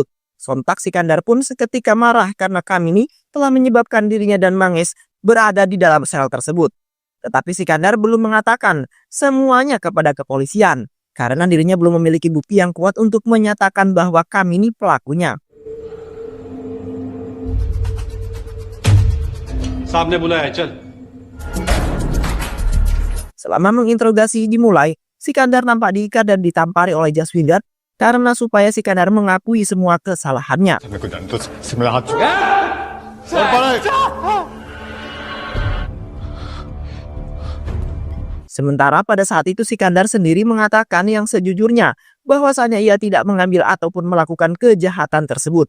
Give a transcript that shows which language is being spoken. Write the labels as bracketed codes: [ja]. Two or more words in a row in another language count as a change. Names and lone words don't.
[id] Sontak Sikandar pun seketika marah karena Kamini telah menyebabkan dirinya dan Manggis berada di dalam sel tersebut. Tetapi Sikandar belum mengatakan semuanya kepada kepolisian karena dirinya belum memiliki bukti yang kuat untuk menyatakan bahwa Kamini pelakunya. [hi] सामने बुलाया चल [id] Selama menginterogasi dimulai, Sikandar nampak diikat dan ditampari oleh Jaswinder karena supaya Sikandar mengakui semua kesalahannya. Sementara pada saat itu Sikandar sendiri mengatakan yang sejujurnya bahwasanya ia tidak mengambil ataupun melakukan kejahatan tersebut.